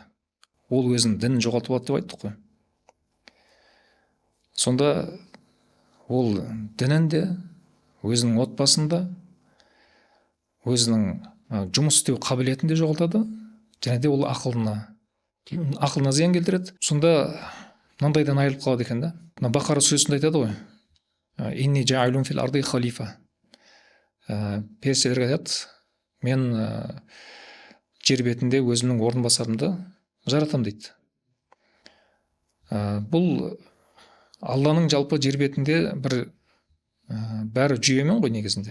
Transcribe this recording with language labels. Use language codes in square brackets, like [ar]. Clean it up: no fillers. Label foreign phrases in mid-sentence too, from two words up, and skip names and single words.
[kk] Ол өзінің дінін жоғалтып алады деп айттық қой. Сонда ол дінінде, өзінің отбасында, өзінің жұмыс істеу қабілетінде жоғалтады, және де ол ақылына зиян келтіреді. Сонда мынандайдан айырылып қалады екен да. Бақара сүресінде айтады ғой. [ar] إني جاعل في الأرض خليفة. [kk] Періштелерге айтады, мен жер бетінде өзімнің орынбасарымды жаратам дейді. Бұл Алланың жалпы жер бетінде бәрі жүйемен ғой негізінде.